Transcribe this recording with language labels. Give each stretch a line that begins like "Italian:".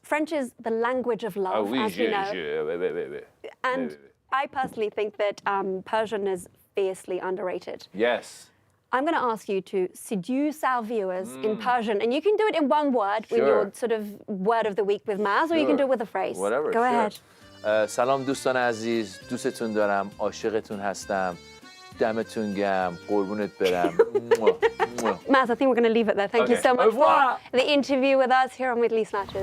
English: French is the language of love, as you know. And I personally think that Persian is fiercely underrated. Yes. I'm going to ask you to seduce our viewers in Persian, and you can do it in one word with your sort of word of the week with Maz, or you can do it with a phrase. Whatever. Go ahead.
Persian: سلام دوستان عزیز، دوستتون دارم، عاشقتون هستم، دمتون گرم، قربونت برم.
English: Maz, I think we're going to leave it there. Thank you Okay. so much
French: Au revoir.
English: for the interview with us here on Middle East Matches.